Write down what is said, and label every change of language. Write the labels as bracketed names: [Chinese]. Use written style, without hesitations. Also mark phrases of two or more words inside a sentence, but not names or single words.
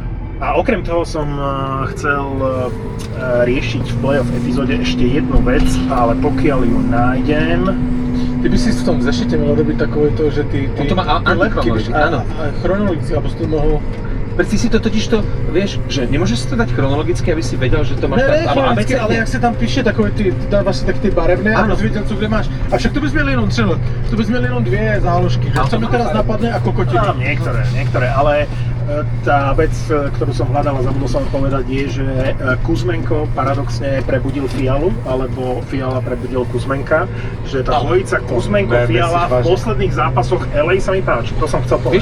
[Slovak] A okrem toho som chcel riešiť v play-off epizóde ešte jednu vec, ale pokiaľ ju nájdem... Ty by si v tom zešite mal robiť takové to, že ty On to má antichronologicky, áno. Chronologicky, alebo si to mohol... Ty si to totiž to, vieš, že nemôžeš si to dať chronologicky, aby si vedel, že to máš [Czech] Ne, chronologicky, [Slovak] abecedne. [Czech] ale jak se tam píše takové ty, dáváš si tak ty barevné a Ano. abys věděl, co kde máš. A však to bys měl jenom třeba, to bys měl jenom dvě záložky, že? A Co to mi má [Slovak] teraz aj. napadne a kokotiny. Mám niektoré, ale tá vec, ktorú som hľadal a zabudol som povedať, je, že Kuzmenko paradoxne prebudil Fialu, alebo Fiala prebudil Kuzmenka, že tá dvojica Kuzmenko-Fiala v posledných zápasoch LA sa mi páči, to som chcel povedať.